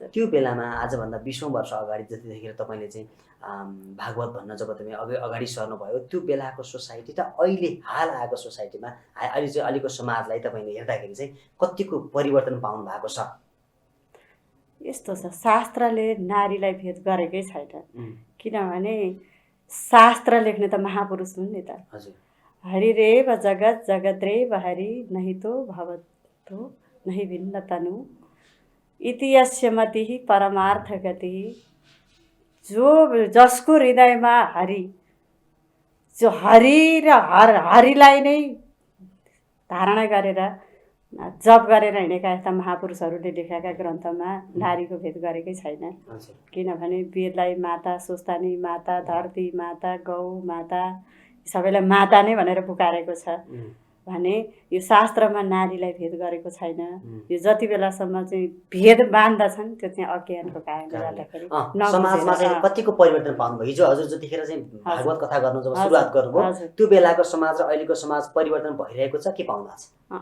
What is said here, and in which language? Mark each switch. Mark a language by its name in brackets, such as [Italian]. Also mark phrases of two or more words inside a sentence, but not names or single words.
[Nepali] त्यो बेलामा आजभन्दा 20औं वर्ष अगाडि जतिखेर तपाईँले चाहिँ भागवत भन्न जब तपाईँ अगाडि सर्नुभयो त्यो बेलाको सोसाइटी र अहिले हाल आएको सोसाइटीमा अहिले चाहिँ अहिलेको समाजलाई तपाईँले हेर्दाखेरि चाहिँ कतिको परिवर्तन पाउनु भएको छ? यस्तो छ, शास्त्रले नारीलाई भेद गरेकै छैन। किनभने शास्त्र लेख्ने त महापुरुष हुन् नि त। [Sanskrit] हरिरेव जगत जगद्रेव हरि नहि तो भवतो नहि भिन्न तनु इति यस्य मतिः परमार्थ गतिः। [Nepali] जो जसको हृदयमा हरि, जो हरि र हरिलाई नै धारणा गरेर जप गरेर हिँडेका यस्ता महापुरुषहरूले लेखेका ग्रन्थमा नारीको भेद गरेकै छैन। किनभने वीरलाई माता सोच्तानी माता, धरती माता, गौ माता, सबैलाई माता नै भनेर पुकारेको छ भने यो शास्त्रमा नारीलाई भेद गरेको छैन। यो जति बेलासम्म चाहिँ भेद बाँध्दछन् त्यो चाहिँ अज्ञानको कारणले गर्दाखेरि समाजमा चाहिँ कतिको परिवर्तन पाउनुभयो? हिजो हजुर जतिखेर चाहिँ भागवत कथा गर्नु जब सुरुवात गर्नुभयो त्यो बेलाको समाज र अहिलेको समाज परिवर्तन भइरहेको छ के पाउनु भएको छ?